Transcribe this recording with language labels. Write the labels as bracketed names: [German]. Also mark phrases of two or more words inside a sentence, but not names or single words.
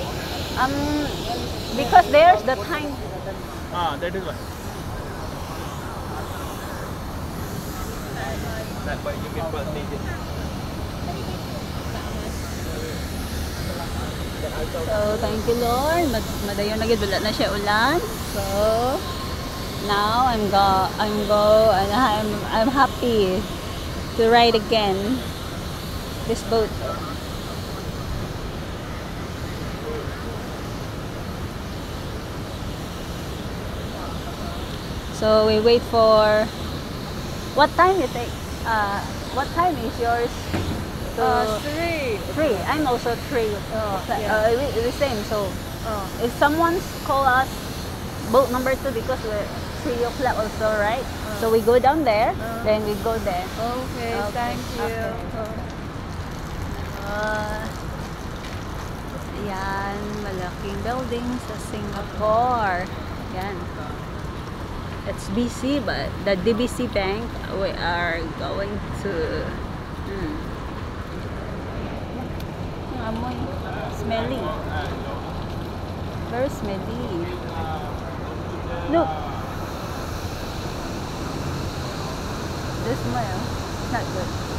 [English] Because there's the time. That is why. That's why you get first stage. So, thank you Lord. [Hiligaynon] Madayon na gid, wala na siya ulan. [English] So, now I'm happy to ride again this boat. So, we wait for what time you take? What time is yours? 3. I'm also 3. Yeah. The same. So if someone call us boat number 2 because we're 3 o'clock also, right? So we go down there, then we go there. Okay, thank you. [Filipino] Yan, malaking building sa Singapore. Yan. [English] It's BC, but the DBC Bank, we are going to amoy. Smelly. Very smelly. Look. This smell. It's not good.